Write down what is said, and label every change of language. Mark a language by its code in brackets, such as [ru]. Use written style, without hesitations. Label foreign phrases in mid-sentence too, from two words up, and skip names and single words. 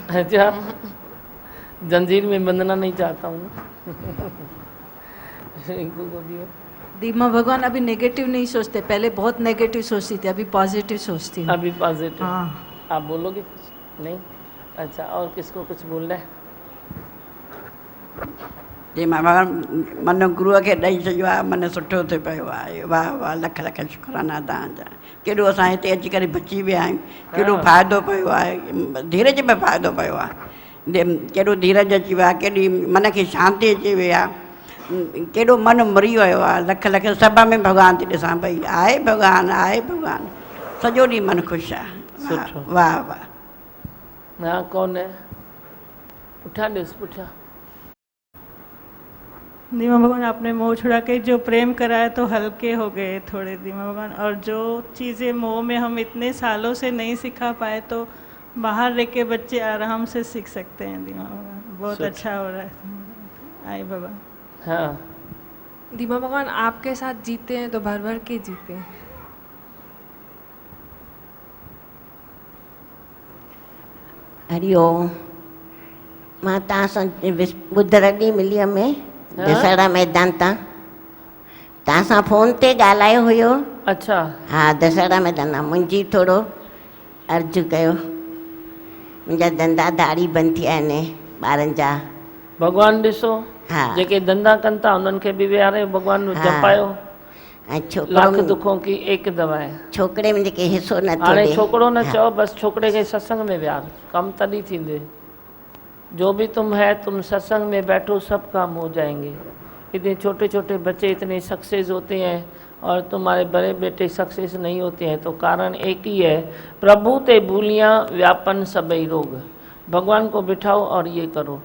[hi] अच्छा, जंजीर में बंधना नहीं चाहता हूँ। रिंकू को दियो। दीमा भगवान अभी नेगेटिव नहीं सोचते, पहले बहुत नेगेटिव सोचती थी, अभी पॉजिटिव सोचती हूँ। अभी पॉजिटिव। हाँ। आप बोलोगे कुछ? नहीं। अच्छा, और किसको कुछ बोलना है? [sd] जी मां मन गुरुअ खे ॾेई छॾियो आहे, मन सुठो थी पियो आहे। वाह वाह, लख लख शुकराना तव्हांजा। केॾो असां हिते अची करे बची विया आहियूं, केॾो फ़ाइदो पियो आहे, धीरज में फ़ाइदो पियो आहे। केॾो धीरज अची वियो आहे, केॾी मन खे शांती अची वई आहे, केॾो मन मरी वियो आहे। लख लख सभ में भॻवान थी ॾिसां पई, आहे भॻवान, आहे भॻवान, सॼो ॾींहुं मन ख़ुशि आहे। सुठो। वाह वाह। [hi] हाँ, कौन है? उठा दे, उठा। दीमा भगवान, आपने मोह छुड़ा के जो प्रेम कराया तो हल्के हो गए थोड़े दीमा भगवान, और जो चीज़ें मोह में हम इतने सालों से नहीं सिखा पाए तो बाहर रह के बच्चे आराम से सीख सकते हैं दीमा भगवान। बहुत अच्छा हो रहा है। आई भगवान। हाँ, दीमा भगवान, आपके साथ जीते हैं तो भर भर के जीते हैं। हरिओम। [sd] मां तव्हां सां ॿुधरु ॾींहुं मिली में दशहरा मैदान तां तव्हां सां फ़ोन ते ॻाल्हायो हुयो। [hi] अच्छा। [sd] हाँ, दशहरा मैदान तां मुंहिंजी थोरो अर्ज़ु कयो। मुंहिंजा धंधा दाढ़ी बंदि थी विया आहिनि ॿारनि जा। भगवान ॾिसो, [hi] हाँ। [sd] जेके धंधा कनि था उन्हनि खे बि विहारे भगवान जपायो। ऐं [hi] लाख दुखों की एक दवा है। [sd] छोकिरे में जेके हिसो नथो हाणे ॾे। छोकिरो न चओ, बस छोकिरे खे सत्संग में विहार, कम तॾहिं थींदे। [hi] जो भी तुम है, तुम सत्संग में बैठो, सब काम हो जाएंगे। इतने छोटे छोटे बच्चे इतने सक्सेस होते हैं और तुम्हारे बड़े बेटे सक्सेस नहीं होते हैं, तो कारण एक ही है, [pa] ਪ੍ਰਭੂ ਤੇ ਭੁਲਿਆਂ ਵਿਆਪਣ ਸਭੇ ਰੋਗ। [hi] भगवान को बिठाओ और ये करो।